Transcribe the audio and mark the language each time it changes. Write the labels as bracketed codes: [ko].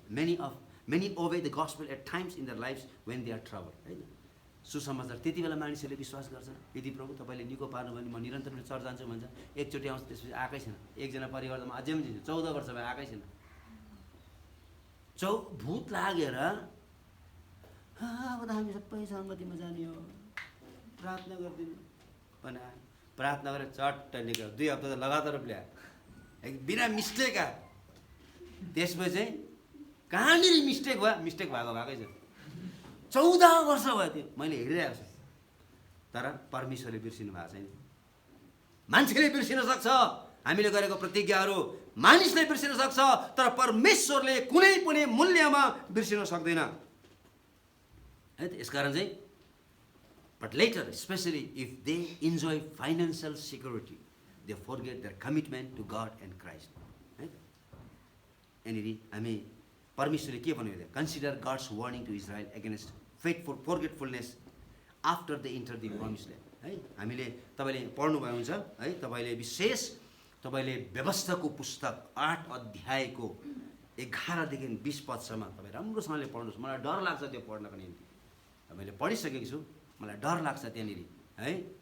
[en] many obey the gospel at times in their lifes when they are trouble [ne] है त। सुसमाचार त्यति बेला मानिसहरूले विश्वास गर्छन्, यदि प्रभु तपाईँले निको पार्नु भने म निरन्तर पनि चर्च जान्छु भन्छ, एकचोटि आउँछ त्यसपछि आएकै छैन। एकजना परिवारमा अझै पनि 14 वर्ष भयो आएकै छैन भूत लागेर अब त हामी सबै सङ्गतिमा जाने हो, प्रार्थना गरिदिनु भने प्रार्थना गरेर चट्ट निक्ल्यो। 2 हप्ता त लगातार ल्यायो, बिना मिस्टेक आयो। त्यसपछि चाहिँ कहाँनिर मिस्टेक भएको भएकै छ। 14 वर्ष भयो त्यो, मैले हेरिरहेको छु। तर परमेश्वरले बिर्सिनु भएको छैन। मान्छेले बिर्सिन सक्छ, हामीले गरेको प्रतिज्ञाहरू मानिसले बिर्सिन सक्छ, तर परमेश्वरले कुनै पनि मूल्यमा बिर्सिन सक्दैन है त। यसकारण चाहिँ [en] but later, especially if they enjoy financial security, they forget their commitment to God and Christ. [ne] है यहाँनिर हामी परमेश्वरले के भन्नुभयो? [en] Consider God's warning to Israel against faithful forgetfulness after they enter the promised land. [ne] है हामीले तपाईले पढ्नुभएको हुन्छ है, तपाईले विशेष तपाईले व्यवस्थाको पुस्तक 8 अध्यायको 11 देखि 20 पदसम्म तपाई राम्रोसँगले पढ्नुस्। मलाई डर लाग्छ त्यो पढ्नको निम्ति। मैले पढिसकेको छु, मलाई डर लाग्छ त्यहाँनिर है।